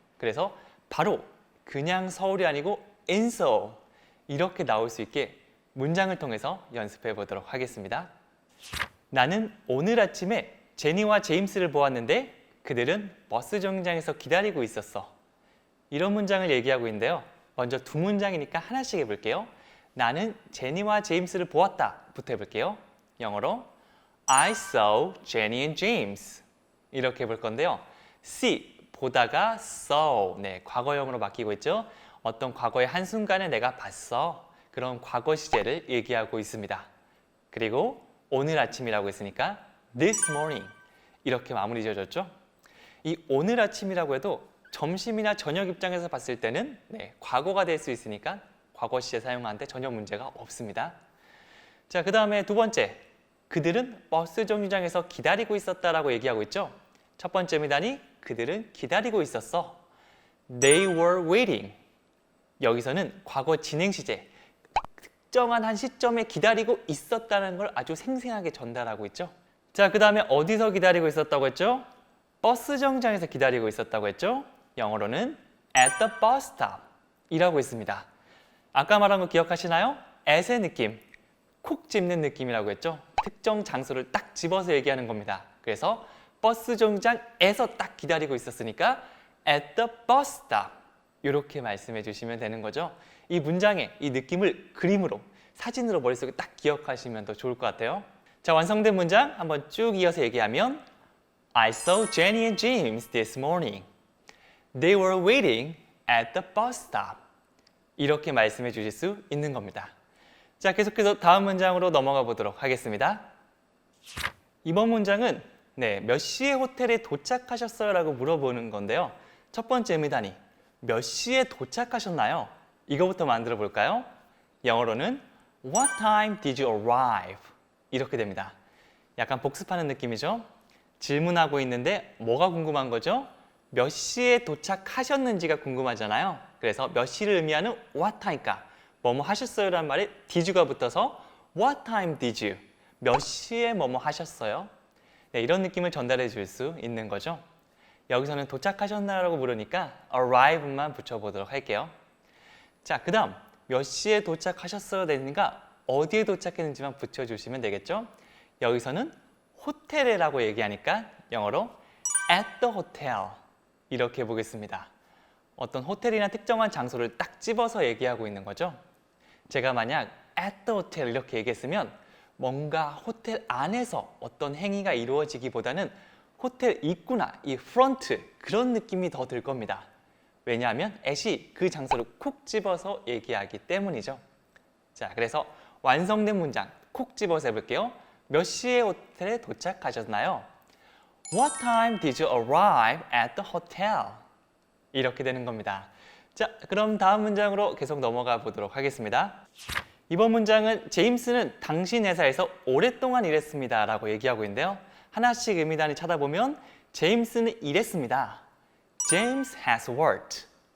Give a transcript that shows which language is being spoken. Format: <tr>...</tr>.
<ko>그래서 바로 그냥 서울이 아니고 in Seoul 이렇게 나올 수 있게 문장을 통해서 연습해 보도록 하겠습니다. 나는 오늘 아침에 제니와 제임스를 보았는데 그들은 버스 정류장에서 기다리고 있었어. 이런 문장을 얘기하고 있는데요. 먼저 두 문장이니까 하나씩 해볼게요. 나는 제니와 제임스를 보았다 부터 해볼게요. 영어로</ko> <en>I saw Jenny and James</en> <ko>이렇게 해볼 건데요. see, 보다가 saw, 네, 과거형으로 바뀌고 있죠. 어떤 과거의 한순간에 내가 봤어. 그런 과거 시제를 얘기하고 있습니다. 그리고 오늘 아침이라고 했으니까</ko> <en>this morning</en> <ko>이렇게 마무리 지어졌죠. 이 오늘 아침이라고 해도 점심이나 저녁 입장에서 봤을 때는 네, 과거가 될 수 있으니까 과거 시제 사용하는데 전혀 문제가 없습니다. 자, 그 다음에 두 번째, 그들은 버스 정류장에서 기다리고 있었다라고 얘기하고 있죠. 첫 번째입니다니 그들은 기다리고 있었어.</ko> <en>They were waiting.</en> <ko>여기서는 과거 진행 시제, 특정한 한 시점에 기다리고 있었다는 걸 아주 생생하게 전달하고 있죠. 자, 그 다음에 어디서 기다리고 있었다고 했죠? 버스 정류장에서 기다리고 있었다고 했죠. 영어로는</ko> <en>at the bus stop</en> <ko>이라고 했습니다. 아까 말한 거 기억하시나요? at의 느낌, 콕 집는 느낌이라고 했죠. 특정 장소를 딱 집어서 얘기하는 겁니다. 그래서 버스 정류장에서 딱 기다리고 있었으니까</ko> <en>at the bus stop</en> <ko>이렇게 말씀해 주시면 되는 거죠. 이 문장의 이 느낌을 그림으로, 사진으로 머릿속에 딱 기억하시면 더 좋을 것 같아요. 자, 완성된 문장 한번 쭉 이어서 얘기하면</ko> <en>I saw Jenny and James this morning. They were waiting at the bus stop.</en> <ko>이렇게 말씀해 주실 수 있는 겁니다. 자, 계속해서 다음 문장으로 넘어가 보도록 하겠습니다. 이번 문장은 네, 몇 시에 호텔에 도착하셨어요? 라고 물어보는 건데요. 첫 번째입니다니 몇 시에 도착하셨나요? 이거부터 만들어 볼까요? 영어로는</ko> <en>What time did you arrive?</en> <ko>이렇게 됩니다. 약간 복습하는 느낌이죠? 질문하고 있는데 뭐가 궁금한 거죠? 몇 시에 도착하셨는지가 궁금하잖아요. 그래서 몇 시를 의미하는 what time가 뭐뭐 하셨어요? 라는 말에 did가 붙어서</ko> <en>What time did you?</en> <ko>몇 시에 뭐뭐 하셨어요? 네, 이런 느낌을 전달해 줄 수 있는 거죠. 여기서는 도착하셨나요? 라고 물으니까 arrive만 붙여보도록 할게요. 자, 그 다음 몇 시에 도착하셨어요? 되니까 어디에 도착했는지만 붙여주시면 되겠죠. 여기서는 호텔에라고 얘기하니까 영어로</ko> <en>at the hotel.</en> <ko>이렇게 보겠습니다. 어떤 호텔이나 특정한 장소를 딱 집어서 얘기하고 있는 거죠. 제가 만약</ko> <en>at the hotel</en> <ko>이렇게 얘기했으면 뭔가 호텔 안에서 어떤 행위가 이루어지기보다는 호텔 입구나 이 프런트 그런 느낌이 더 들 겁니다. 왜냐하면 at이 그 장소를 콕 집어서 얘기하기 때문이죠. 자, 그래서 완성된 문장 콕 집어서 해볼게요. 몇 시에 호텔에 도착하셨나요?</ko> <en>What time did you arrive at the hotel?</en> <ko>이렇게 되는 겁니다. 자, 그럼 다음 문장으로 계속 넘어가 보도록 하겠습니다. 이번 문장은 제임스는 당신 회사에서 오랫동안 일했습니다 라고 얘기하고 있는데요. 하나씩 의미 단위 찾아보면 제임스는 일했습니다.</ko> <en>James has worked.</en>